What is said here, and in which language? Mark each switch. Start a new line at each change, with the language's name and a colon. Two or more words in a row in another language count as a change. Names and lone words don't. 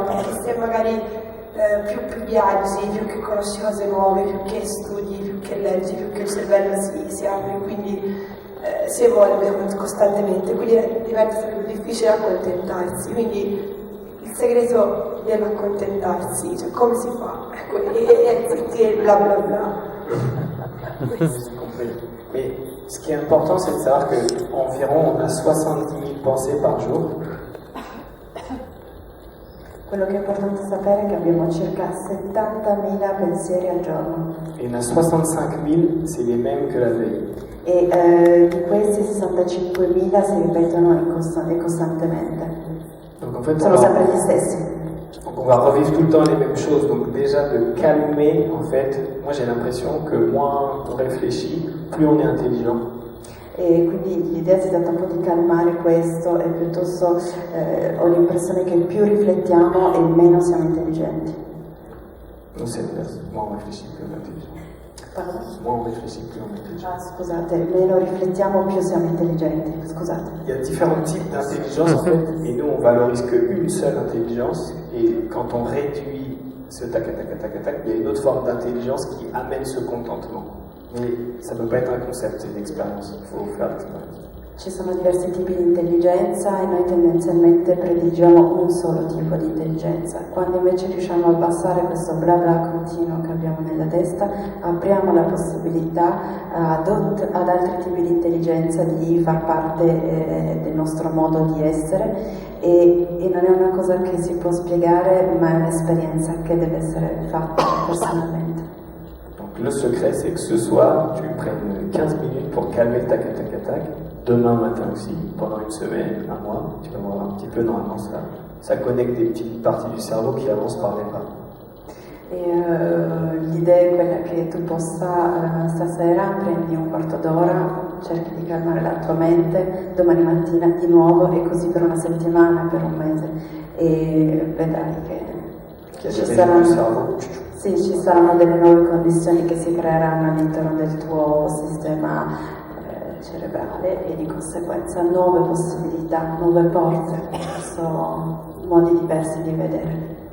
Italian: Perché se magari più viaggi, più che conosci cose nuove, più che studi, più che leggi, più che il cervello si apre, quindi si evolve costantemente, quindi diventa sempre più difficile accontentarsi, quindi il segreto dell'accontentarsi, cioè come si fa? E sentire bla bla bla.
French: Mais ce qui est important, c'est de savoir qu'environ on a 70 000 pensées par jour.
Italian: Quello che è importante sapere è che abbiamo circa 70.000 pensieri al giorno.
French: Et il y en a 65 000, c'est les mêmes que la veille.
Italian: E di questi 65.000 si ripetono costantemente.
French: Donc en fait,
Italian: sono sempre gli stessi.
French: Donc on va revivre tout le temps les mêmes choses. Donc déjà de calmer, en fait, moi j'ai l'impression que moins on réfléchit, plus on est intelligent.
Italian: E quindi l'idea si tratta un po' di calmare questo e piuttosto ho l'impressione che più riflettiamo e meno siamo intelligenti.
French: Non c'est l'inverse, moins on réfléchit, plus on est intelligent. Pardon? Moins on réfléchit, plus on est intelligent.
Italian: Ah, scusate, meno riflettiamo più siamo intelligenti, scusate.
French: Il y a différents types d'intelligence en fait, et nous on valorise qu'une seule intelligence, et quand on réduit ce tac, tac, tac, tac, il y a une autre forme d'intelligence qui amène ce contentement. Mais ça ne peut pas être un concept, c'est une expérience, il faut faire l'expérience.
Italian: Ci sono diversi tipi di intelligenza e noi tendenzialmente prediligiamo un solo tipo di intelligenza. Quando invece riusciamo a abbassare questo bla bla continuo che abbiamo nella testa, apriamo la possibilità ad altri tipi di intelligenza di far parte del nostro modo di essere e non è una cosa che si può spiegare, ma è un'esperienza che deve essere fatta personalmente.
French: Donc le secret c'est que ce soir tu prennes 15 minutes pour calmer tac tac tac. Demain matin aussi, pendant une semaine, un mois, tu vas voir un petit peu normalement ça connecte des petites parties du cerveau qui avancent par les bras.
Italian: L'idea è quella che tu possa stasera prendi un quarto d'ora, cerchi di calmare la tua mente, domani mattina di nuovo e così per una settimana, per un mese e vedrai che ci saranno delle nuove condizioni che si creeranno all'interno del tuo sistema cerebrale e di conseguenza nuove possibilità, nuove porte, modi diversi di vedere.